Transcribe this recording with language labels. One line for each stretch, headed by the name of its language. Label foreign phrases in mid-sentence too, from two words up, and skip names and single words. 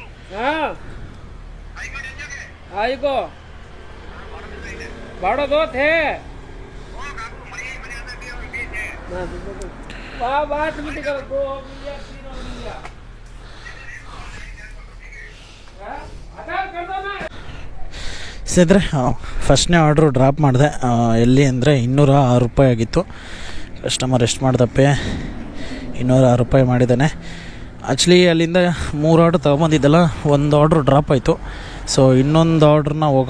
Kannada: हाँ आई को बड़ो दो थे बात नहीं कर दो मिलिया तीन और मिलिया कर दो ना ಸಿದ್ರೆ ಫಸ್ಟ್ನೇ ಆರ್ಡ್ರು ಡ್ರಾಪ್ ಮಾಡಿದೆ. ಎಲ್ಲಿ ಅಂದರೆ 206 ರೂಪಾಯಿ ಆಗಿತ್ತು. ಕಸ್ಟಮರ್ ಎಷ್ಟು ಮಾಡ್ದಪ್ಪೆ 206 ರೂಪಾಯಿ ಮಾಡಿದ್ದಾನೆ. ಆ್ಯಕ್ಚುಲಿ ಅಲ್ಲಿಂದ 3 ಆರ್ಡ್ರ್ ತೊಗೊಂಬಂದಿದ್ದಲ್ಲ, ಒಂದು ಆರ್ಡ್ರು ಡ್ರಾಪ್ ಆಯಿತು. ಸೊ ಇನ್ನೊಂದು ಆರ್ಡ್ರನ್ನ ಹೋಗೋಣ.